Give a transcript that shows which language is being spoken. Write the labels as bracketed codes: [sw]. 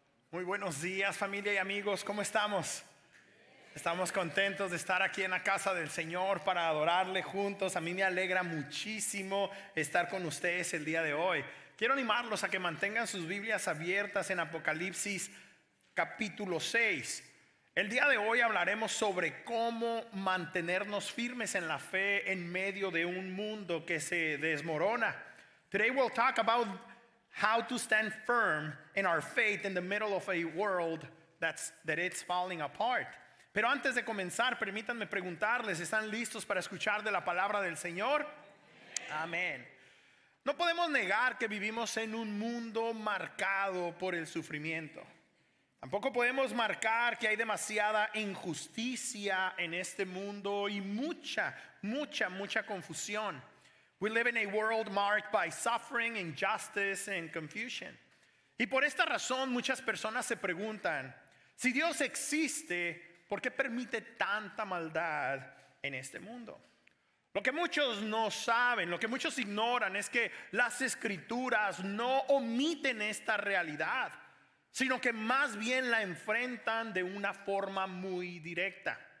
[es] Muy buenos días, familia y amigos, ¿cómo estamos? Estamos contentos de estar aquí en la casa del Señor para adorarle juntos. A mí me alegra muchísimo estar con ustedes el día de hoy. Quiero animarlos a que mantengan sus Biblias abiertas en Apocalipsis capítulo 6. El día de hoy hablaremos sobre cómo mantenernos firmes en la fe en medio de un mundo que se desmorona. [en] Today we'll talk about how to stand firm in our faith in the middle of a world that it's falling apart. [es] Pero antes de comenzar, permítanme preguntarles, ¿están listos para escuchar de la palabra del Señor? Amén. No podemos negar que vivimos en un mundo marcado por el sufrimiento. Tampoco podemos marcar que hay demasiada injusticia en este mundo y mucha confusión. [en] We live in a world marked by suffering, injustice, and confusion. [es] Y por esta razón muchas personas se preguntan, si Dios existe, ¿por qué permite tanta maldad en este mundo? Lo que muchos no saben, lo que muchos ignoran es que las Escrituras no omiten esta realidad, sino que más bien la enfrentan de una forma muy directa.